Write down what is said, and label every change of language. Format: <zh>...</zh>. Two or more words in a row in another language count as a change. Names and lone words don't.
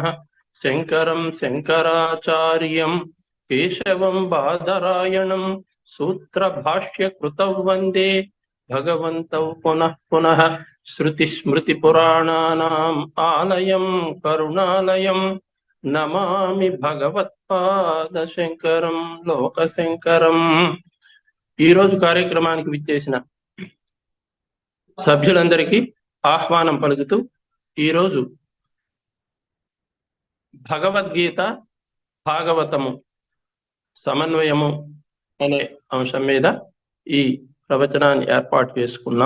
<sa>शंकरं शंकराचार्यं केशवं बादरायणं सूत्र भाष्य कृतौ वंदे भगवन्तौ पुनः पुनः। श्रुति स्मृति पुराणानाम् आलयं करुणालयं नमामि भगवत्पाद शंकरं लोक शंकरं।</sa> <te>ఈ రోజు కార్యక్రమానికి విచ్చేసిన సభ్యులందరికీ ఆహ్వానం పలుకుతూ ఈరోజు భగవద్గీత భాగవతము సమన్వయము అనే అంశం మీద ఈ ప్రవచనాన్ని ఏర్పాటు చేసుకున్నాం.</te>